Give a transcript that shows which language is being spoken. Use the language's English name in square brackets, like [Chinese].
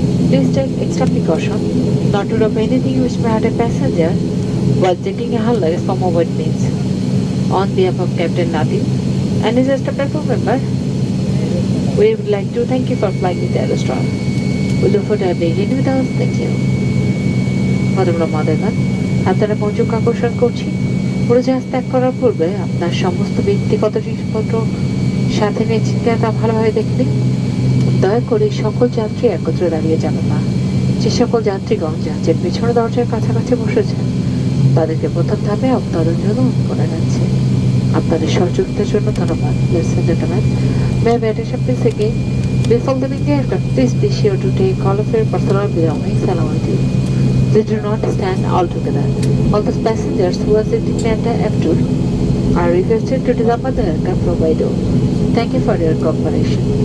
[English] Please take extra precaution not to drop anything which may hurt a passenger while taking a hand luggage from overhead bins. On behalf of Captain Nadir and his staff member, we would like to thank you for flying with Aerostar. We look forward to being with us. Thank you. [Bangla] ভদ্রমহিলা মহোদয়গণ, আপনারা মনোযোগ আকর্ষণ করছি। উড়োজাহাজ ত্যাগ করার পূর্বে আপনার সমস্ত ব্যক্তিগত জিনিসপত্র সাথে নিয়েছেন কিনা তা ভালোভাবে দেখলে দয়া করে সকল যাত্রী একত্রে দাঁড়িয়ে যাবেন না। যে সকল যাত্রীগণ জাহাজের পেছনে দরজার কাছাকাছি বসেছেন তাদেরকে প্রথম ধাপে অবতরণ জন্য অনুরোধ করা যাচ্ছে। আপনাদের সহযোগিতার জন্য ধন্যবাদ। [English] Ladies and gentlemen, may I attention please again? Before leaving the aircraft, please be sure to take all of your personal belongings along with you. Please do not stand all together. All those passengers who are sitting at the F2 are requested to disembark the aircraft from by door. Thank you for your cooperation.